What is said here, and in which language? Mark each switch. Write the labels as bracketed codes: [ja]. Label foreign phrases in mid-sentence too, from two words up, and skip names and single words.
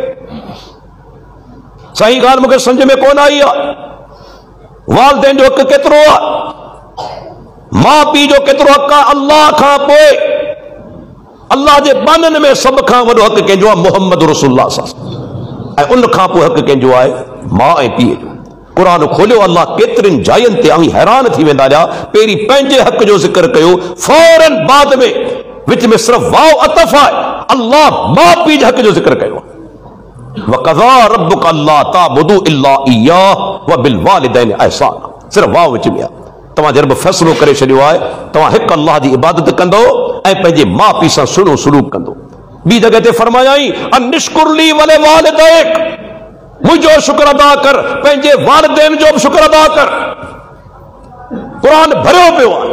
[sd] सही ॻाल्हि मूंखे सम्झ में कोन आई आहे, वालिदैन जो हक़ केतिरो आहे, माउ पीउ जो केतिरो हक़ आहे, अल्लाह खां पोइ अल्लाह जे बाननि में सभ खां वॾो हक़ कंहिंजो आहे, मुहम्मद रसूलुल्लाह सां, ऐं उन खां पोइ हक़ कंहिंजो आहे माउ ऐं पीउ जो। क़ुरान खोलियो, अल्लाह केतिरनि जायुनि ते आऊं हैरान थी वेंदा रहिया, पहिरीं पंहिंजे हक़ जो ज़िक्र कयो, फौरन बाद में विच में सिर्फ़ वाव अतफ़ आहे, अल्लाह माउ पीउ जे हक़ जो ज़िक्र कयो। [ar] وقضى ربك ألا تعبدوا إلا إياه وبالوالدين إحسانا, [sd] सिर्फ़ वाव विच में आहे। तव्हां जब फ़ैसिलो करे छॾियो आहे तव्हां हिकु अल्लाह जी इबादत कंदो ऐं पंहिंजे माउ पीउ सां सुहिणो सलूक कंदो। ॿी जॻह ते फरमायाई [ar] أن اشكر لي ولوالديك, [sd] मुंहिंजो शुक्र अदा कर, पंहिंजे वालिदैन जो बि शुक्र अदा कर। क़ुरान भरियो पियो आहे।